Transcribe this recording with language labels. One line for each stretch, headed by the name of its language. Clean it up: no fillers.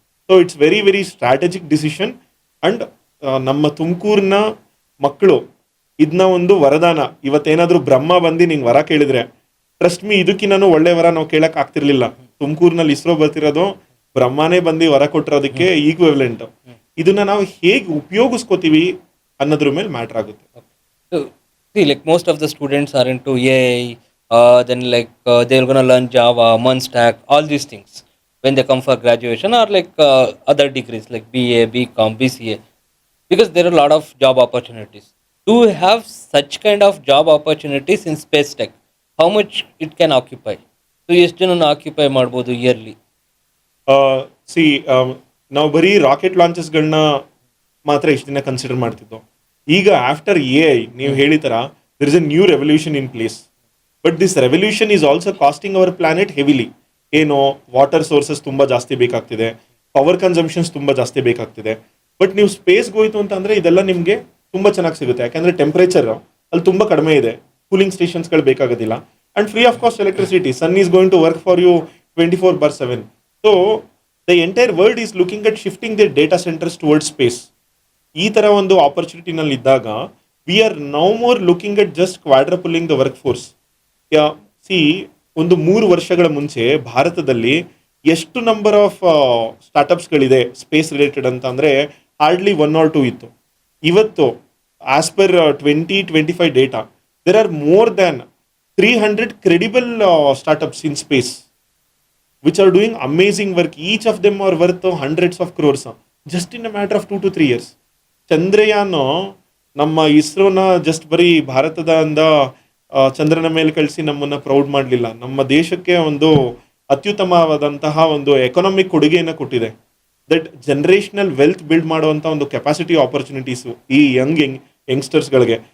English: So it's very very strategic decision.
Kannada: And ನಮ್ಮ ತುಮಕೂರಿನ ಮಕ್ಕಳು ಇದನ್ನ ಒಂದು ವರದಾನ. ಇವತ್ತೇನಾದ್ರೂ ಬ್ರಹ್ಮ ಬಂದು ನಿಂಗೆ ವರ ಕೇಳಿದ್ರೆ
English: trust me,
Kannada: ಇದಕ್ಕಿನ್ನೂ ಒಳ್ಳೆ ವರ ನಾವು ಕೇಳಕ್ ಆಗ್ತಿರ್ಲಿಲ್ಲ. ತುಮಕೂರಿನಲ್ಲಿ ಇಸ್ರೋ ಬರ್ತಿರೋದು ಬ್ರಹ್ಮನೇ ಬಂದು ವರ ಕೊಟ್ಟಿರೋದಕ್ಕೆ ಈಕ್ವಿವೆಲೆಂಟ್. ಇದನ್ನ ನಾವು ಹೇಗೆ ಉಪಯೋಗಿಸ್ಕೋತೀವಿ ಅನ್ನೋದ್ರ ಮೇಲೆ ಮ್ಯಾಟರ್ ಆಗುತ್ತೆ.
English: So, see, like most of the students are into AI, then like they're gonna learn Java, Munstack, all these things when they come for graduation, or like other degrees like BA, BCom, BCA, because there are a lot of job opportunities. Do you have such kind of job opportunities in space tech? How much it can occupy?
Kannada: So, ಎಷ್ಟು ಜನ occupy ಮಾಡ್ಬೋದು yearly? C ನಾವು ಬರೀ rocket ಲಾಂಚಸ್ಗಳನ್ನ ಮಾತ್ರ ಇಷ್ಟು ದಿನ consider ಮಾಡ್ತಿದ್ದೋ.
English: ಈಗ after AI
Kannada: ನೀವು ಹೇಳಿತರ
English: There is a new revolution in place. But this revolution is also costing our planet heavily.
Kannada: ಏನು ವಾಟರ್ ಸೋರ್ಸಸ್ ತುಂಬ ಜಾಸ್ತಿ ಬೇಕಾಗ್ತಿದೆ, ಪವರ್ ಕನ್ಸಂಪ್ಷನ್ಸ್ ತುಂಬ ಜಾಸ್ತಿ ಬೇಕಾಗ್ತಿದೆ. ಬಟ್ ನೀವು ಸ್ಪೇಸ್ಗೆ ಹೋಯ್ತು ಅಂತಂದ್ರೆ ಇದೆಲ್ಲ ನಿಮಗೆ ತುಂಬ ಚೆನ್ನಾಗಿ ಸಿಗುತ್ತೆ. ಯಾಕಂದ್ರೆ ಟೆಂಪರೇಚರ್ ಅಲ್ಲಿ ತುಂಬ ಕಡಿಮೆ ಇದೆ, cooling ಸ್ಟೇಷನ್ಸ್ಗಳು ಬೇಕಾಗೋದಿಲ್ಲ,
English: And free of cost electricity. Sun is going to work for you 24/7. So the entire world is looking at shifting the data centres toward space.
Kannada: ಈ ತರ ಒಂದು ಆಪರ್ಚುನಿಟಿನಲ್ಲಿ ಇದ್ದಾಗ
English: We are now more looking at just quadrupling the workforce.
Kannada: C, ಒಂದು 3 ವರ್ಷಗಳ ಮುಂಚೆ ಭಾರತದಲ್ಲಿ ಎಷ್ಟು number of ಸ್ಟಾರ್ಟಪ್ಸ್ಗಳಿದೆ space related ಅಂತ ಅಂದರೆ ಹಾರ್ಡ್ಲಿ 1 or 2 ಇತ್ತು.
English: ಇವತ್ತು as per 2025 data there are more than 300 credible startups in space which are doing amazing work. Each of them are worth hundreds of crores just in a matter of 2 to 3 years.
Kannada: Chandrayaan ನಮ್ಮ ಇಸ್ರೋನ just ಬರೀ ಭಾರತದಿಂದ ಚಂದ್ರನ ಮೇಲೆ ಕಳಿಸಿ ನಮ್ಮನ್ನ proud ಮಾಡಲಿಲ್ಲ, ನಮ್ಮ ದೇಶಕ್ಕೆ ಒಂದು ಅತ್ಯುತ್ತಮವಾದಂತಹ ಒಂದು ಎಕನಾಮಿಕ್ ಕೊಡುಗೆಯನ್ನು ಕೊಟ್ಟಿದೆ. ದಟ್ ಜನರೇಷನಲ್ ವೆಲ್ತ್ ಬಿಲ್ಡ್ ಮಾಡುವಂಥ ಒಂದು ಕೆಪಾಸಿಟಿ ಆಪರ್ಚುನಿಟೀಸು ಈ ಯಂಗ್ಸ್ಟರ್ಸ್ಗಳಿಗೆ.